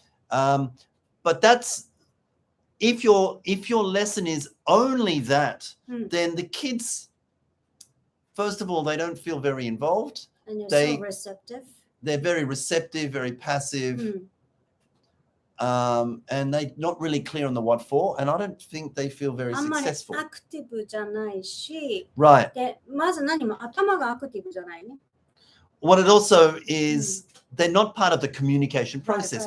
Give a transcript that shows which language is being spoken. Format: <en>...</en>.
<en>But that's if your lesson is only that, then the kids, first of all, they don't feel very involved. And they're so receptive. They're very receptive, very passive. And they're not really clear on the what for, and I don't think they feel very successful.</en> <ja>アクティブじゃないし、</ja> <en>Right.</en> <ja>でまず何も頭がアクティブじゃないね。</ja> <en>What it also is, they're not part of the communication process.</en>